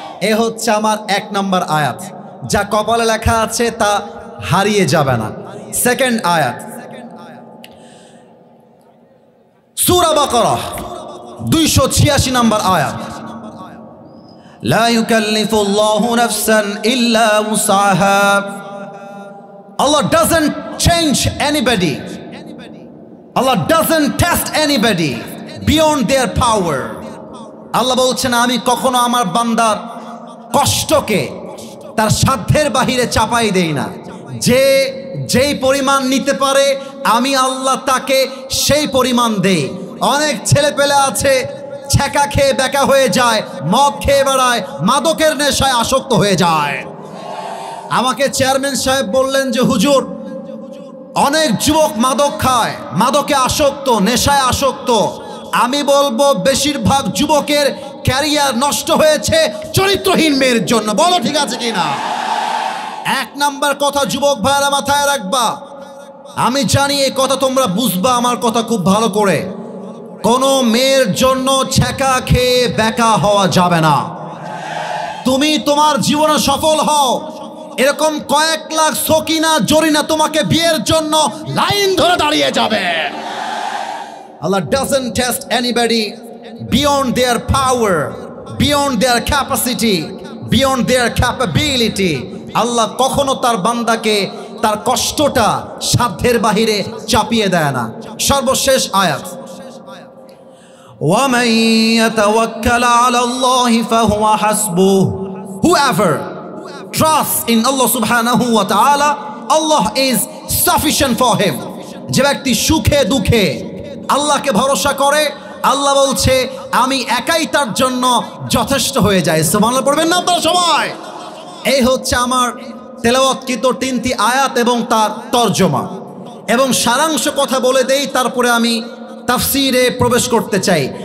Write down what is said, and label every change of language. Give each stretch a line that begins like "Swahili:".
Bangla: এ হচ্ছে আমার 1 নম্বর আয়াত, যা কপালে লেখা আছে তা হারিয়ে যাবে না। সেকেন্ড আয়াত, সূরা বাকারা 286 নম্বর আয়াত।
Arabic: লা ইউকাল্লিফুল্লাহু নাফসান ইল্লা উসআহা।
English: Allah doesn't change anybody. Allah doesn't test anybody beyond their power.
Bangla: আল্লাহ বলছেন, আমি কখনো আমার বান্দার কষ্টকে তার সাধ্যের বাহিরে চাপাই দেই না। যে যেই পরিমাণ নিতে পারে আমি আল্লাহ তাকে সেই পরিমাণ দেই। অনেক ছেলে পেলে আছে ছ্যাঁকা খেয়ে বেকা হয়ে যায়, মদ খেয়ে বেড়ায়, মাদকের নেশায় আসক্ত হয়ে যায়। আমাকে চেয়ারম্যান সাহেব বললেন যে হুজুর, অনেক যুবক মাদক খায়, মাদকে আসক্ত, নেশায় আসক্ত। আমি বলবো বেশিরভাগ যুবকের ক্যারিয়ার নষ্ট হয়েছে চরিত্রহীন মেয়ের জন্য। বলো ঠিক আছে কিনা? 1 নাম্বার কথা যুবক ভাইয়েরা মাথায় রাখবা। আমি জানি এই কথা তোমরা বুঝবা আমার কথা খুব ভালো করে। কোনো মেয়ের জন্য ছ্যাঁকা খেয়ে বেকা হওয়া যাবে না। তুমি তোমার জীবনে সফল হও, এরকম কয়েক লাখ সকিনা জরিনা তোমাকে বিয়ের জন্য লাইন ধরে দাঁড়িয়ে যাবে।
English: Allah doesn't test anybody beyond their power, beyond their capacity, beyond their capability.
Bangla: আল্লাহ কখনো তার বান্দাকে তার কষ্টটা সাধ্যের বাহিরে চাপিয়ে দেয় না। সর্বশেষ আয়াত,
Arabic: وَمَن يَتَوَكَّلْ عَلَى اللَّهِ فَهُوَ حَسْبُهُ.
English: Whoever trusts in Allah subhanahu wa ta'ala, Allah is sufficient for him.
Bangla: যে ব্যক্তি সুখে দুঃখে আল্লাহকে ভরসা করে, আল্লাহ বলছে আমি একাই তার জন্য যথেষ্ট হয়ে যাই। সুবহানাল্লাহ পড়বেন না আপনারা সবাই? এই হচ্ছে আমার তেলাওয়াতকৃত 3টি আয়াত এবং তার তরজমা এবং সারাংশ কথা বলে দেই, তারপরে আমি তাফসীরে প্রবেশ করতে চাই।